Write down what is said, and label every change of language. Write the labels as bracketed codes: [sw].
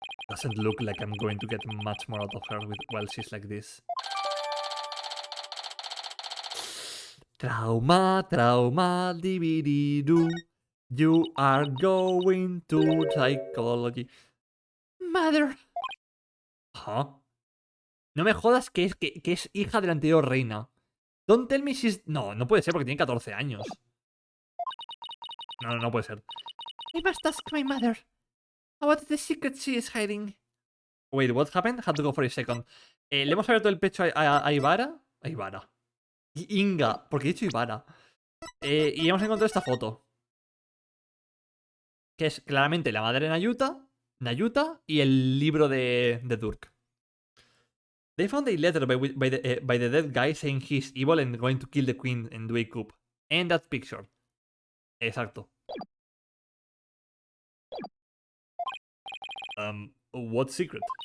[en] Doesn't look like I'm going to get much more out of her while she's like this. Trauma, trauma, doo. You are going to psychology. Mother. Huh? [es] No me jodas que es hija de la anterior reina. [en] Don't tell me she's... [es] No, no puede ser porque tiene 14 años. No puede ser. [en] I must ask my mother about the secret she is hiding. Wait, what happened? Had to go for a second. [es] Le hemos abierto el pecho a Ivara. A Ivara. Inga, porque he dicho Ivara. Y hemos encontrado esta foto. Que es claramente la madre de Nayuta y el libro de Durk. [en] They found a letter by the dead guy saying he's evil and going to kill the queen and do a coup. And that picture. Exacto. What secret?